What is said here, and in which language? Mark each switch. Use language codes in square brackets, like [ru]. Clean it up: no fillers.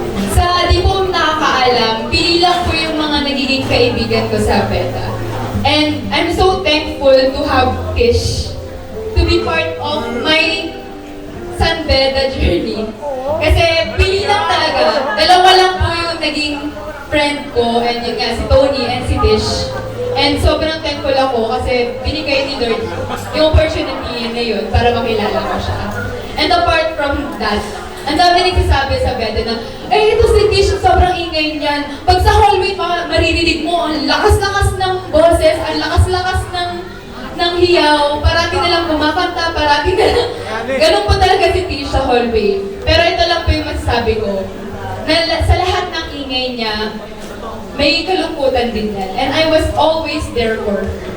[tl] Sa di po nakakaalam, pili lang po yung mga nagiging kaibigan ko sa Beta. [en] And I'm so thankful to have Tish to be part of my San Beda journey. [tl] Kasi pili lang talaga. Dalawa lang po yung naging friend ko, and yun nga, si Tony and si Tish. And sobrang thankful ako kasi binigay ni Lord yung opportunity na yun para makilala ko siya. And apart from that, ang dami nagsasabi sa Beda na, ito si Tish, sobrang ingay niyan. Pag sa hallway, maririnig mo, ang lakas-lakas ng boses, ang lakas-lakas ng hiyaw, parati na lang kumakanta, parati na lang. Ganun po talaga si Tish sa hallway. Pero ito lang po yung masasabi ko, na sa lahat ng ingay niya, may kalungkutan din yan. [en] And I was always there for her.